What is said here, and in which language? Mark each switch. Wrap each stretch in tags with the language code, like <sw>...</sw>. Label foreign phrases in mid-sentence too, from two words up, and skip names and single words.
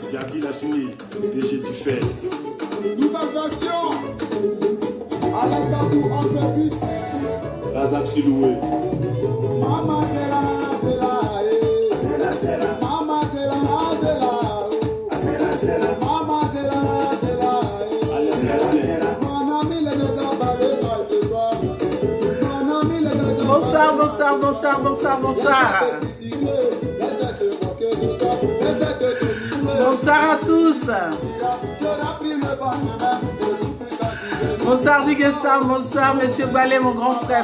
<fr>Martin Assini, DG du fait. Nouvelle version. Avec Kabou en pépite. Razak Siloué. Mama Zela, Zela, Zela. Mama Zela, Zela, Zela. Mama Zela, Zela. Mon ami les deux emballés par le soir. Mon ami les deux Bonsoir, bonsoir, bonsoir, bonsoir, bonsoir. Bonsoir à tous. Bonsoir Diguessam, bonsoir Monsieur Ballet, mon grand frère.</fr>